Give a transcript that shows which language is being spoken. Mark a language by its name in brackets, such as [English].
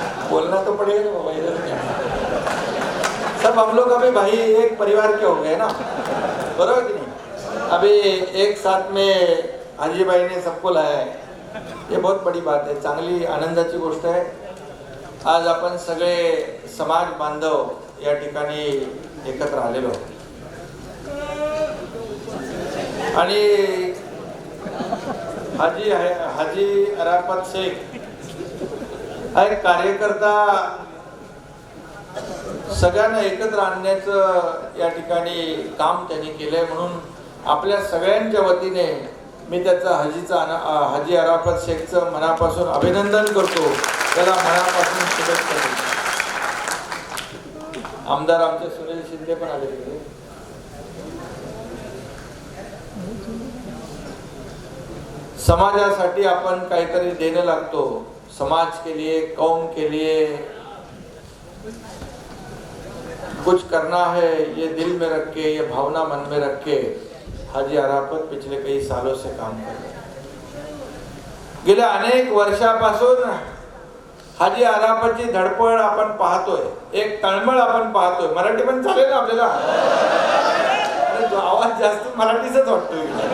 [Hindi] बोलना तो पड़ेगा बाबा, इधर क्या, सब हम लोग अभी भाई एक परिवार के हो गए ना, बरोबर कि नहीं। अभी एक साथ में हाजी भाई ने सबको लाया है, ये बहुत बड़ी बात है, [Marathi] चांगली आनंदाची गोष्ट आहे। आज आपण सगळे समाज बांधव या ठिकाणी एकत्र आलेलो आणि हाजी अराफत शेख हा एक कार्यकर्ता सगळ्यांना एकत्र आणण्याचं या ठिकाणी काम त्यांनी केलंय, म्हणून आपल्या सगळ्यांच्या वतीने मी त्याचा हाजी अराफत शेखचं मनापासून अभिनंदन करतो, त्याला मनापासून शुभेच्छा देतो। आमदार आमचे सुनील शिंदे पण आले तिकडे। समाजासाठी आपण काहीतरी देणं लागतो, [Hindi] समाज के लिए, कौम के लिए कुछ करना है, ये दिल में रख के, ये भावना मन में रख के हाजी अराफत पिछले कई सालों से काम कर रहे हैं। [Marathi] गेल्या अनेक वर्षापासून हाजी अराफतची धडपड आपण पाहतोय, एक तळमळ आपण पाहतोय। मराठी पण चालेल ना आपल्याला, आवाज जास्त मराठीचाच वाटतोय।